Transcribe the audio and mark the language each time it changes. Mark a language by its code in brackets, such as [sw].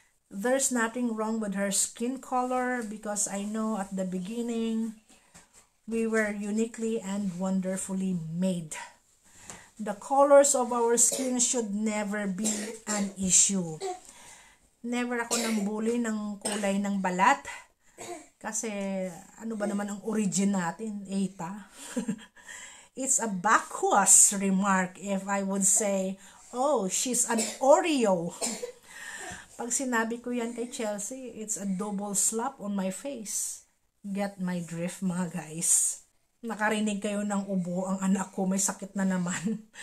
[en] There's nothing wrong with her skin color because I know at the beginning we were uniquely and wonderfully made. The colors of our skin should never be an issue. [tl] Never ako nang bully ng kulay ng balat. Kasi, ano ba naman ang origin natin? Eta. [en] It's a vacuous remark if I would say, oh, she's an Oreo. [tl] Pag sinabi ko yan kay [en] Chelsea, it's a double slap on my face. Get my drift, mga guys. [tl] Nakarinig kayo ng ubo ang anak ko, may sakit na naman.